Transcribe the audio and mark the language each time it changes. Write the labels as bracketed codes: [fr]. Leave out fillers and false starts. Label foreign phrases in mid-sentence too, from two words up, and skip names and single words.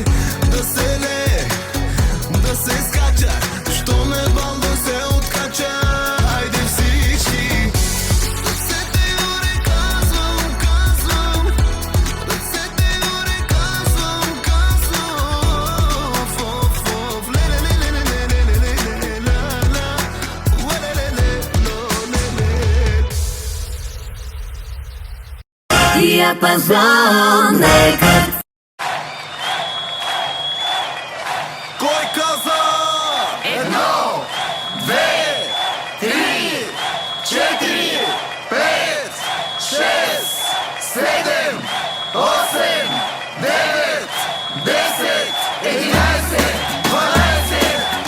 [bg] Да се лее, да се скача, що ме бал да се откача. Айде всички! Ръцете горе казвам, казвам, ръцете горе казвам, казвам. Оф, оф, ле-ле-ле-ле-ле-ле-ле-ле-ле, ла-ла, уе-ле-ле-ле-ле-ле. Диапазон нека. Кой каза? 1, 2, 3, 4, 5, 6, 7, 8, 9, 10, 11, 12.